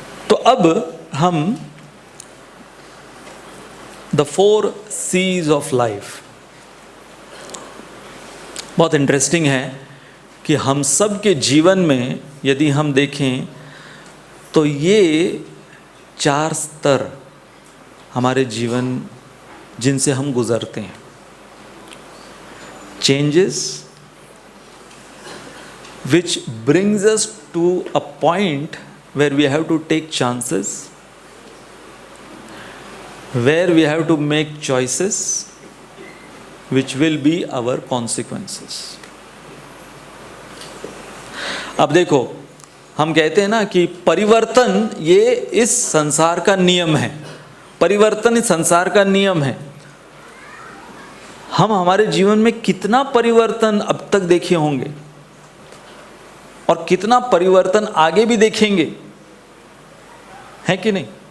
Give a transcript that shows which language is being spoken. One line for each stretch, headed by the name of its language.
Hindi: तो अब हम द 4 C's ऑफ लाइफ, बहुत इंटरेस्टिंग है कि हम सब के जीवन में यदि हम देखें तो ये 4 स्तर हमारे जीवन जिनसे हम गुजरते हैं।
English: Changes which brings us to a point where we have to take chances, where we have to make choices which will be our consequences.
Hindi: अब देखो, हम कहते हैं ना कि परिवर्तन ये इस संसार का नियम है, परिवर्तन इस संसार का नियम है। हम हमारे जीवन में कितना परिवर्तन अब तक देखे होंगे और कितना परिवर्तन आगे भी देखेंगे, है कि नहीं।